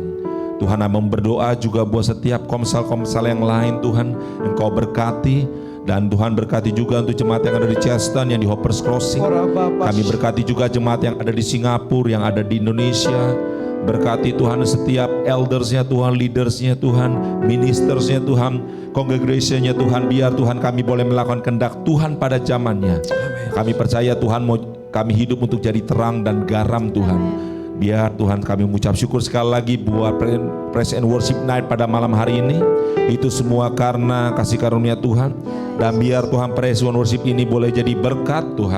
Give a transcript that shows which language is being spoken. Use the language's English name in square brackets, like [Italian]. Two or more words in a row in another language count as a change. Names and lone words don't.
[Indonesian] Tuhan, kami berdoa juga buat setiap komsel-komsel yang lain Tuhan, Engkau berkati. Dan Tuhan berkati juga untuk jemaat yang ada di Cheston, yang di Hoppers Crossing. Kami berkati juga jemaat yang ada di Singapura, yang ada di Indonesia. Berkati Tuhan setiap eldersnya Tuhan, leadersnya Tuhan, ministersnya Tuhan, congregationnya Tuhan. Biar Tuhan kami boleh melakukan kehendak Tuhan pada zamannya. Kami percaya Tuhan mau kami hidup untuk jadi terang dan garam Tuhan. Biar Tuhan kami mengucap syukur sekali lagi buat Praise and Worship Night pada malam hari ini. Itu semua karena kasih karunia Tuhan. Dan biar Tuhan Praise and Worship ini boleh jadi berkat Tuhan.